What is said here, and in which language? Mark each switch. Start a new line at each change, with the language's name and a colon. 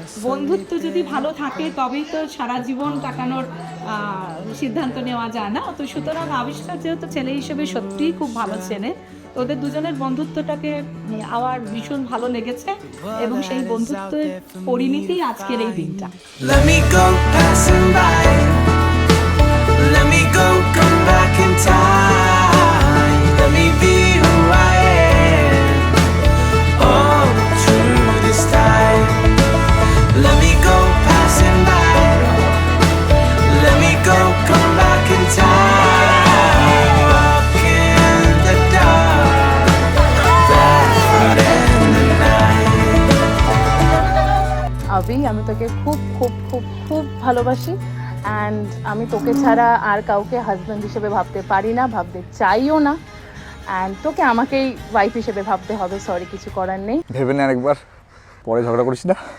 Bangla: বন্ধুত্ব যদি ভালো থাকে তবেই তো সারা জীবন কাটানোর সিদ্ধান্ত নেওয়া যায় না। তো সুতরাং আবিষ্কার যেহেতু ছেলে হিসেবে সত্যিই খুব ভালো ছেলে, ওদের দুজনের বন্ধুত্বটাকে আমার ভীষণ ভালো লেগেছে এবং সেই বন্ধুত্বের পরিণতিই আজকের এই দিনটা।
English: Let me go passing by. Let me go, come back in time. Let me be who I am. Oh, through this time. Let me go passing by. Let me go, come back in time. Walk in the dark, barefoot in the night.
Bangla: আবি, আমি তোকে খুব খুব খুব খুব ভালোবাসি, and আমি তোকে ছাড়া আর কাউকে হাজব্যান্ড হিসেবে ভাবতে পারি না, ভাবতে চাইও না, অ্যান্ড তোকে আমাকেই ওয়াইফ হিসেবে ভাবতে হবে। সরি, কিছু করার নেই। ভেবে নে আরেকবার, পরে ঝগড়া করিস না।